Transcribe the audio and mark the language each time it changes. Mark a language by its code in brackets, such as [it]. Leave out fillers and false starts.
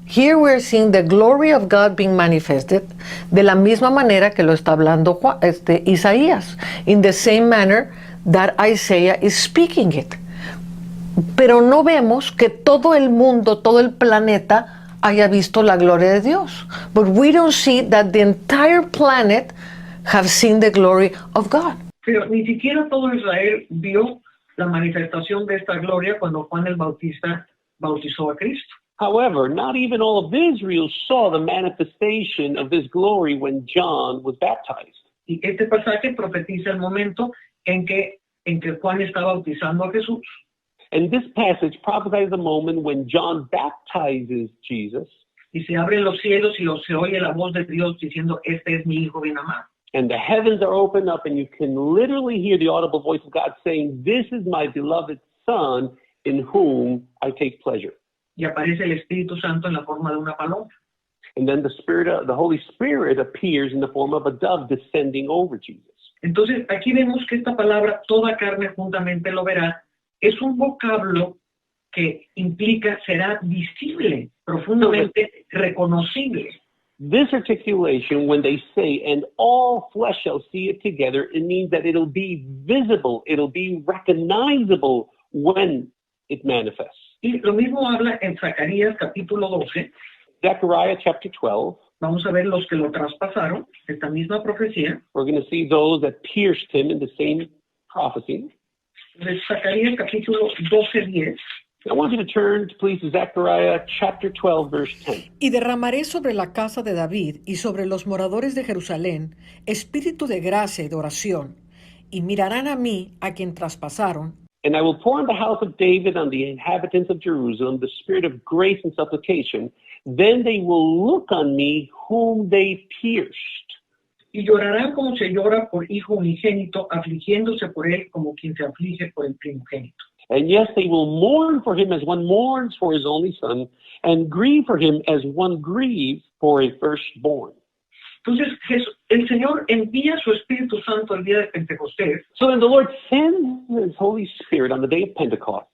[en] Here we are seeing the glory of God being manifested [es] de la misma manera que lo está hablando Isaías, [en] in the same manner that Isaiah is speaking it. [es] Pero no vemos que todo el mundo, todo el planeta haya visto la gloria de Dios. [en] But we don't see that the entire planet have seen the glory of God. [es] Pero ni siquiera todo Israel vio la manifestación de esta gloria cuando Juan el Bautista bautizó a Cristo. [en] However, not even all of Israel saw the manifestation of this glory when John was baptized. [es] Y este pasaje profetiza el momento en que en que Juan está bautizando a Jesús. [en] And this passage prophesies the moment when John baptizes Jesus, [es] Y se abren los cielos y se oye la voz de Dios diciendo, este es mi hijo bien amado. [en] and the heavens are opened up, and you can literally hear the audible voice of God saying, "This is my beloved Son, in whom I take pleasure." [es] Y aparece el Espíritu Santo en la forma de una paloma. [en] And then the Holy Spirit appears in the form of a dove descending over Jesus. [es] Entonces, aquí vemos que esta palabra, toda carne juntamente lo verá, es un vocablo que implica será visible, profundamente reconocible. [en] This articulation, when they say, "and all flesh shall see it together," it means that it'll be visible, it'll be recognizable when it manifests. [es] Y lo mismo habla en Zacarías capítulo 12. [en] Zechariah chapter 12, [es] Vamos a ver los que lo traspasaron, esta misma profecía. [en] we're going to see those that pierced him in the same prophecy. [es] De Zacarías capítulo 12:10. [en] I want you to turn, please, to Zechariah chapter 12, verse 10. [es] Y derramaré sobre la casa de David y sobre los moradores de Jerusalén espíritu de gracia y de oración, y mirarán a mí, a quien traspasaron, [en] "And I will pour in the house of David on the inhabitants of Jerusalem the spirit of grace and supplication. Then they will look on me whom they pierced." [es] Y llorarán como se llora por hijo unigénito, afligiéndose por él como quien se aflige por el primogénito. [en] "And yes, they will mourn for him as one mourns for his only son, and grieve for him as one grieves for a firstborn." [es] Entonces, el Señor envía su Espíritu Santo el día de Pentecostés [en] So then the Lord sends his Holy Spirit on the day of Pentecost